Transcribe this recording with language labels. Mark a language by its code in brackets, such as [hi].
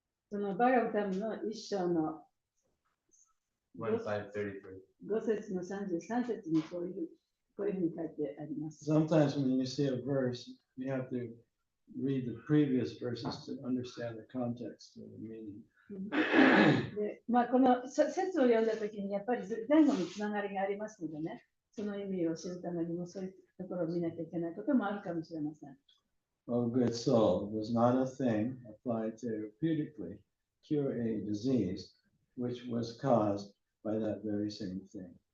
[ja] そのバガブタムの一章の [en] 1:5:33. [ja] 5節の33節にこういうふうに書いてあります。 [en] Sometimes when you see a verse, you have to read the previous verses to understand the context of the meaning. [ja] でまあ、この説を読んだときにやっぱり前後につながりがありますのでね、その意味を知るためにもそういうところを見なきゃいけないこともあるかもしれません。 [en] Oh, good soul, does not a thing applied therapeutically cure a disease which was caused by that very same thing.